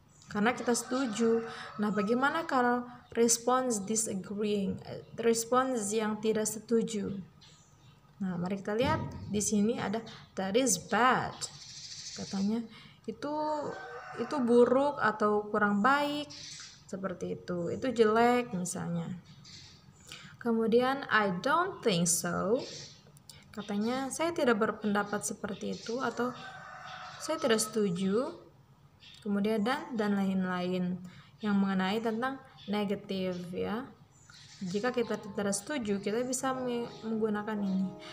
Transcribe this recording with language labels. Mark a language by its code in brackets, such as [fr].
[id] Karena kita setuju. Nah, bagaimana kalau response disagreeing, response yang tidak setuju? Nah, mari kita lihat di sini ada [en] that is bad. [id] Katanya itu buruk atau kurang baik, seperti itu. Itu jelek misalnya. Kemudian [en] I don't think so. [id] Katanya saya tidak berpendapat seperti itu atau saya tidak setuju. Kemudian dan lain-lain yang mengenai tentang negatif ya. Jika kita tidak setuju, kita bisa menggunakan ini.